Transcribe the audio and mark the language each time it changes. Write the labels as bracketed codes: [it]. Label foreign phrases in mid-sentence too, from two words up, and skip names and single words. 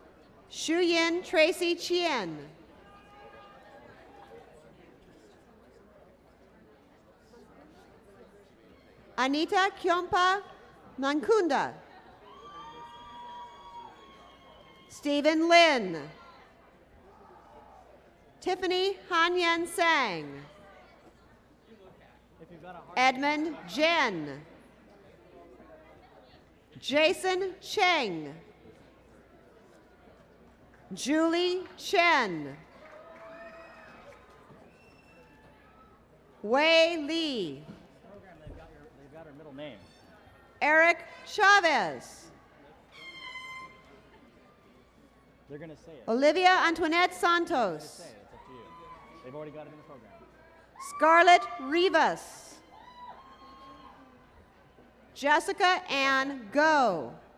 [en] Shuyin Tracy Chien. Anita Kyompa Mankunda. Stephen Lin. Tiffany Hanyan Sang. Edmund Jen. Jason Cheng. Julie Chen. Wei Li. They've got her middle name. Eric Chavez. They're going to say it. Olivia Antoinette Santos. Say it. It's up to you. They've already got it in the program. Scarlett Rivas. Jessica Ann Go.